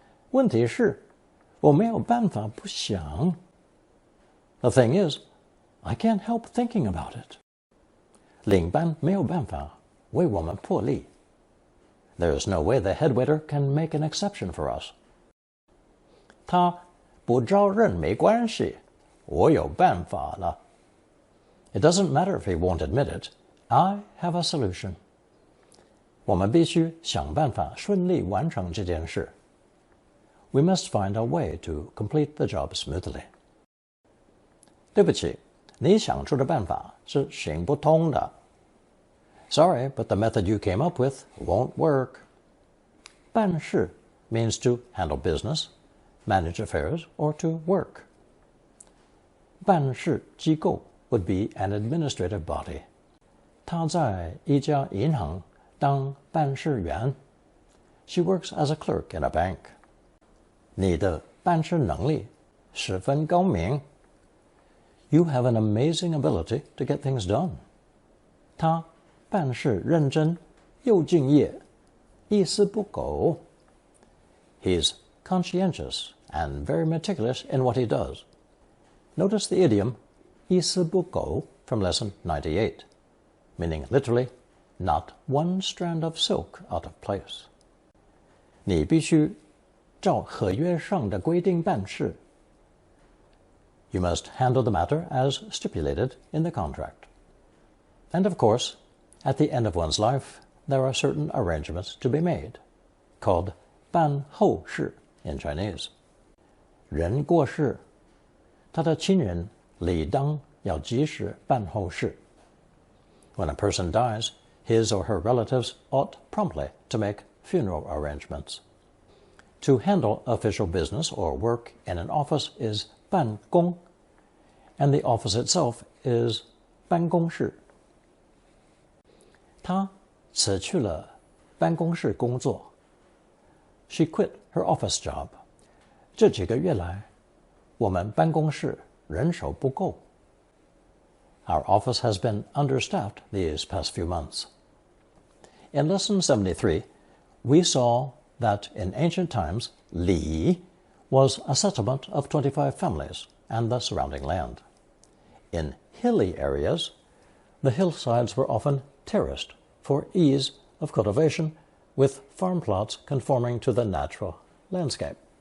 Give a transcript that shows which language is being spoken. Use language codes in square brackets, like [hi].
[zh] 问题是，我没有办法不想. [en] The thing is, I can't help thinking about it. [zh] 领班没有办法为我们破例. [en] There is no way the head waiter can make an exception for us. [zh] 他不招认没关系，我有办法了. [en] It doesn't matter if he won't admit it. I have a solution. [zh] 我们必须想办法顺利完成这件事. [en] We must find a way to complete the job smoothly. [zh] 对不起，你想出的办法是行不通的. [en] Sorry, but the method you came up with won't work. 办事 means to handle business, manage affairs, or to work. 办事机构 would be an administrative body. [zh] 她在一家银行当办事员. [en] She works as a clerk in a bank. [zh] 你的办事能力十分高明. [en] You have an amazing ability to get things done. [zh] 他办事认真又敬业，一丝不苟. [en] He's conscientious and very meticulous in what he does. Notice the idiom 一丝不苟 from lesson 98, meaning literally, not one strand of silk out of place. [zh] 你必须照合约上的规定办事. [en] You must handle the matter as stipulated in the contract. And of course, at the end of one's life, there are certain arrangements to be made, called 办后事 in Chinese. [zh] 人过世，他的亲人理当要及时办后事. [en] When a person dies, his or her relatives ought promptly to make funeral arrangements. To handle official business or work in an office is 办公, and the office itself is 办公室. [zh] 她辞去了办公室工作. [en] She quit her office job. [zh] 这几个月来，我们办公室人手不够. [en] Our office has been understaffed these past few months. In lesson 73, we saw that in ancient times, Li was a settlement of 25 families and the surrounding land. In hilly areas, the hillsides were often terraced for ease of cultivation, with farm plots conforming to the natural landscape.